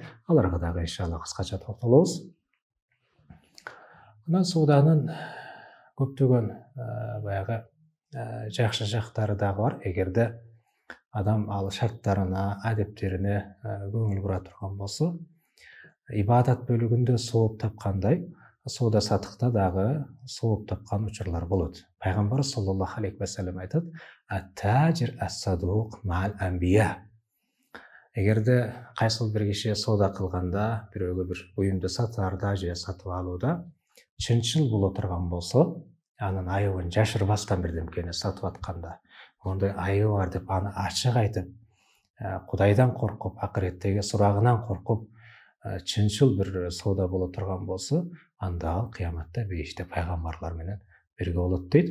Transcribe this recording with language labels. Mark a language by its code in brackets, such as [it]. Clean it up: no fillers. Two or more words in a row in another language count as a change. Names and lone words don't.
[ky] Аларга дагы иншалла кыскача токтолобуз. Анан сооданын көптөгөн баягы жакшы жактары дагы бар. Эгерде адам ал шарттарына, адептерине көңүл бура турган болсо, ибадат бөлүгүндө сооп тапкандай, соода сатыкта дагы сооп тапкан учурлар болот. [ar] Пайгамбар صلى الله عليه وسلم [ky] айтат: [ar] "التاجر الصدوق مع الأنبياء". [ky] Эгерде кайсыл бир киши соода кылганда, бирөөгө бир буюмду сатаарда же сатып алууда чынчыл боло турган болсо, анын айыбын жашырбастан бирдемкени сатып атканда, ондай айыбы бар деп аны ачык айтып, Кудайдан коркуп, акыреттеги сурагынан коркуп, чынчыл бир соода боло турган болсо, анда ал кыяматта бейиште пайгамбарлар менен бирге болот дейт.